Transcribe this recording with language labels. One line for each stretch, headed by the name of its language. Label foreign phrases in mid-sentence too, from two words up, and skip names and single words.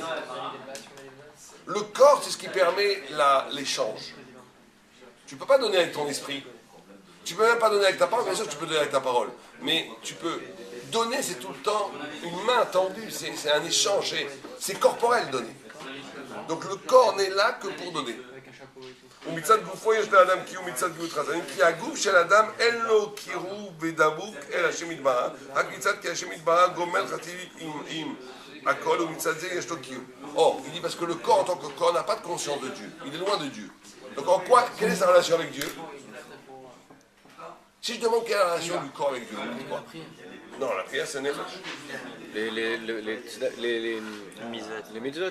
French: Le corps, c'est ce qui permet l'échange. Tu ne peux pas donner avec ton esprit. Tu ne peux même pas donner avec ta parole. Bien sûr que tu peux donner avec ta parole. Mais tu peux donner, c'est tout le temps une main tendue. C'est un échange. C'est corporel, donner. Donc le corps n'est là que pour donner.
Hebrew: ומצד גופו יש לאדם קיום מצד גאות חסדים, כי הגוף של אדם אין לו קירוב ודבוק אל השם יתברך, רק מצד כי השם יתברך גומל חסידית עם הכל, ומצד זה יש לו קיום.
French: Or, il dit parce que le corps en tant que corps n'a pas de conscience de Dieu, il est loin de Dieu. Donc en quoi, quelle est sa relation avec Dieu? Si je demande quelle est la relation du corps avec Dieu, vous dites quoi? Non, la prière c'est nefesh. Les mitzvot.